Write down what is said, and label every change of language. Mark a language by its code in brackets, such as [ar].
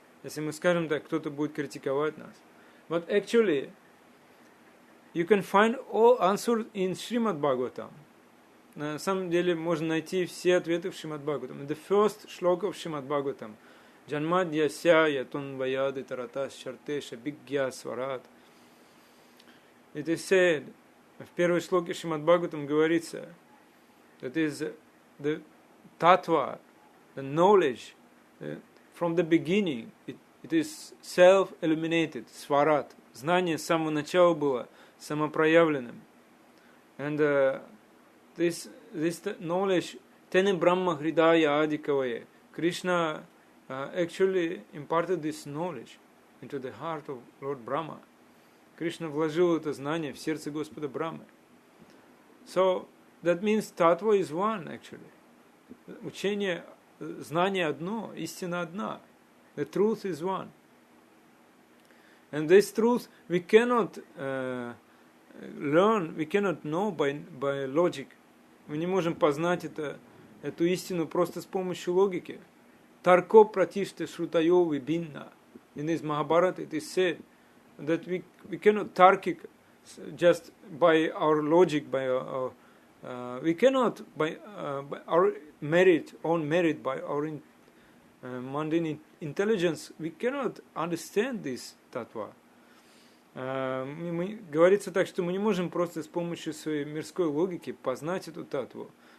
[ru] Если мы скажем так, кто-то будет критиковать нас. [en] But actually, you can find all answers in Srimad Bhagavatam. [ru] На самом деле можно найти все ответы в Srimad Bhagavatam. [en] The first shloka of Srimad Bhagavatam. [sa] Janmadhyasya yatun vayadi taratas shartesha bhigya svarat. [en] It is said, [ru] в первой шлоке Srimad Bhagavatam говорится, [en] that is the tattva, the knowledge, from the beginning, it is self-illuminated, svarat. [ru] Знание с самого начала было самопроявленным. [en] And this knowledge, [sa] tene brahma hridaya adikavaye, [en] Krishna actually imparted this knowledge into the heart of Lord Brahma. [ru] Кришна вложил это знание в сердце Господа Брахмы. [en] So, that means tattva is one actually. [ru] Учение, знание одно, истина одна. [en] The truth is one. And this truth we cannot learn, we cannot know by logic. [ru] Мы не можем познать эту истину просто с помощью логики. [sa] Тарко пратиште шрутайо вибинна. [en] In this Mahabharata it is said that we cannot tarkic just by our logic, by our we cannot by our own merit, by our mundane intelligence, we cannot understand this tattva. [ru] Говорится так, что мы не можем просто с помощью своей мирской логики познать эту татву.